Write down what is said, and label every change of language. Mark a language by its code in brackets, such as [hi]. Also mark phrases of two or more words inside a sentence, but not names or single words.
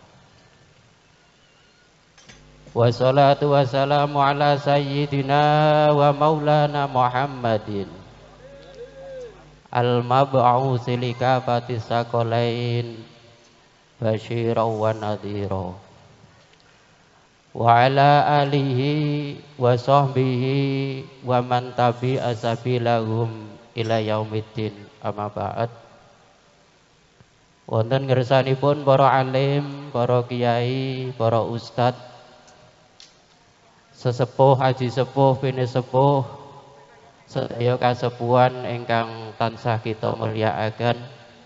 [ar] والصلاة والسلام على سيدنا ومولانا محمد المبعوث لكافة الثقلين بشيرا ونذيرا وعلى آله وصحبه ومن تبع سبيلهم إلى يوم الدين أما بعد. [jv] Wonten ngersanipun para alim, para kiai, para ustad, sesepuh, haji sepuh, bini sepuh, sedaya kasepuhan ingkang tansah kita mulyakaken.